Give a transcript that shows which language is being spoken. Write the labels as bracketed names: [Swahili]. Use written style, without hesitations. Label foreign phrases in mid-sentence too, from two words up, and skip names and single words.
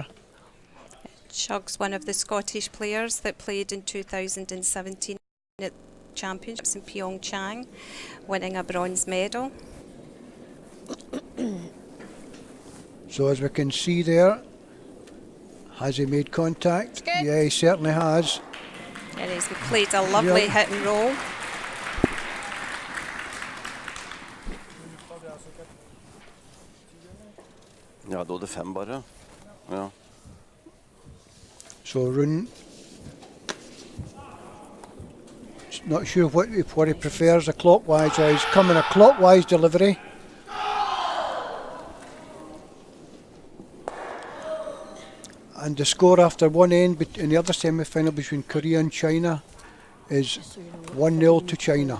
[English] Shug's one of the Scottish players that played in 2017 at Championships in Pyeongchang, winning a bronze medal. So as we can see there, has he made contact? Good. Yeah, he certainly has. And he's played a lovely hit and roll. [Norwegian] Ja, da er det 5 bare. Ja. [English] So Rune, not sure what he prefers, a clockwise or he's coming a clockwise delivery. And the score after one end in the other semi-final between Korea and China is 1-0 to China.